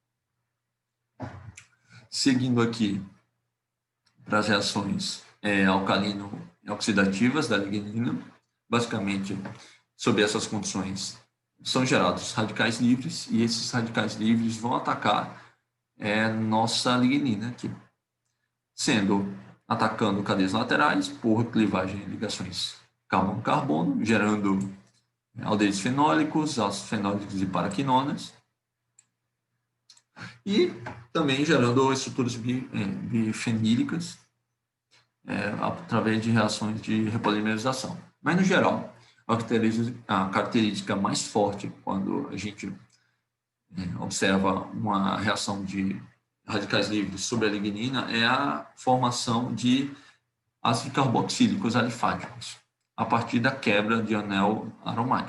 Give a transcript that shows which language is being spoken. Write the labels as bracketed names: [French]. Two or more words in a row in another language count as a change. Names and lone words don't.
[Portuguese] Seguindo aqui para as reações alcalino-oxidativas da lignina, basicamente, sob essas condições, são gerados radicais livres, e esses radicais livres vão atacar nossa lignina aqui, atacando cadeias laterais por clivagem de ligações carbono-carbono, gerando aldeídos fenólicos, ácidos fenólicos e paraquinonas, e também gerando estruturas bifenílicas, através de reações de repolimerização. Mas, no geral, a característica mais forte quando a gente observa uma reação de radicais livres sobre a lignina é a formação de ácidos carboxílicos alifáticos, a partir da quebra de anel aromático.